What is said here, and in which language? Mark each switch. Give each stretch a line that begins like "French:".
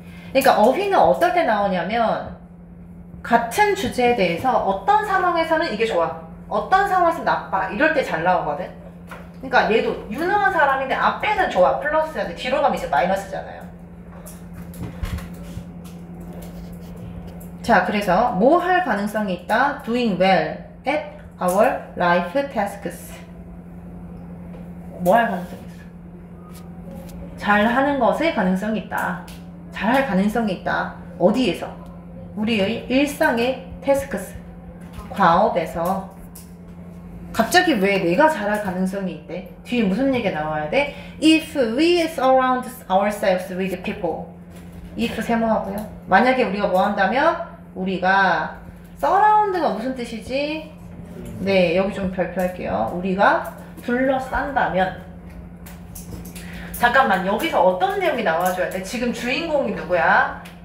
Korean: 그러니까 어휘는 어떨 때 나오냐면 같은 주제에 대해서 어떤 상황에서는 이게 좋아, 어떤 상황에서 나빠, 이럴 때 잘 나오거든. 그러니까 얘도 유능한 사람인데 앞에는 좋아, 플러스인데 뒤로 가면 이제 마이너스잖아요. 자, 그래서 뭐 할 가능성이 있다?
English: doing well at our life tasks.
Korean: 뭐 할 가능성이 있어? 잘하는 것에 가능성이 있다. 잘할 가능성이 있다. 어디에서? 우리의 일상의 tasks, 과업에서. 갑자기 왜 내가 잘할 가능성이 있대? 뒤에 무슨 얘기가 나와야 돼?
English: If we surround ourselves with people.
Korean: if 세모하고요. 만약에 우리가 뭐 한다면? 우리가 surround가 무슨 뜻이지? 네, 여기 좀 발표할게요. 우리가 둘러싼다면. 잠깐만, 여기서 어떤 내용이 나와줘야 돼? 지금 주인공이 누구야?